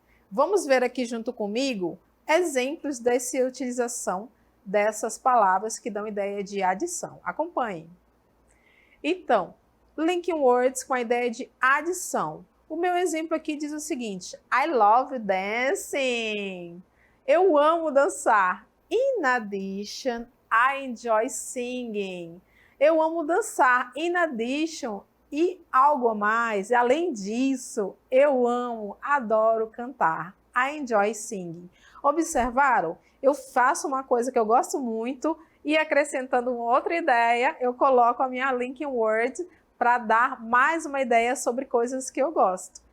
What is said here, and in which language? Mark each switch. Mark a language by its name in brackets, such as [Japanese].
[Portuguese] Vamos ver aqui junto comigo exemplos dessa utilização dessas palavras que dão ideia de adição. Acompanhem. Então, Linking words com a ideia de adição. O meu exemplo aqui diz o seguinte: [English] I love dancing. [Portuguese] Eu amo dançar. [English] In addition, I enjoy singing. [Portuguese] Eu amo dançar. In addition, e algo a mais, além disso, eu amo, adoro cantar. [English] I enjoy singing. [Portuguese] Observaram? Eu faço uma coisa que eu gosto muito e acrescentando uma outra ideia, eu coloco a minha linking word para dar mais uma ideia sobre coisas que eu gosto.